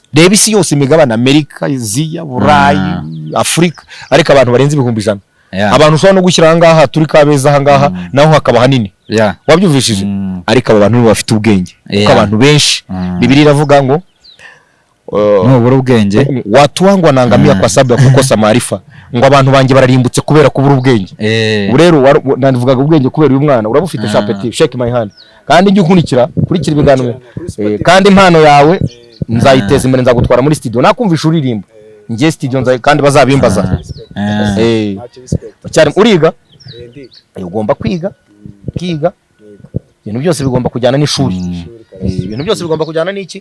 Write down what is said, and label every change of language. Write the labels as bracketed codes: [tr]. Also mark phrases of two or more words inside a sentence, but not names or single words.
[rw] reba isi yose imigabane Amerika Aziya Burayi Afrika ariko abantu barenze ibihumbi 100 abantu ushobora no gushyira ahangaha turi Kabeza ahangaha naho hakaba hanini wabyumvishije ariko aba bantu bafite ubwenge kuko abantu benshi Bibiliya iravuga ngo nubura ubwenge [sw] watu wangu wanangamia kwa sababu ya kukosa maarifa [rw] ngo abantu banjye bararimbutse kubera kubura ubwenge rero nandivugaga ubwenge kubera uyu mwana urabufite chapeti [en] shake my hand [rw] kandi njye ukurikira ibiganiro kandi impano yawe nzayiteza imbere nzagutwara muri studio nakumvisha uririmba ngiye studio nzaye kandi bazabimbaza cyari uriga ugomba kwiga ibintu byose bigomba kujyana n'ishuri ibintu byose bigomba kujyana n'iki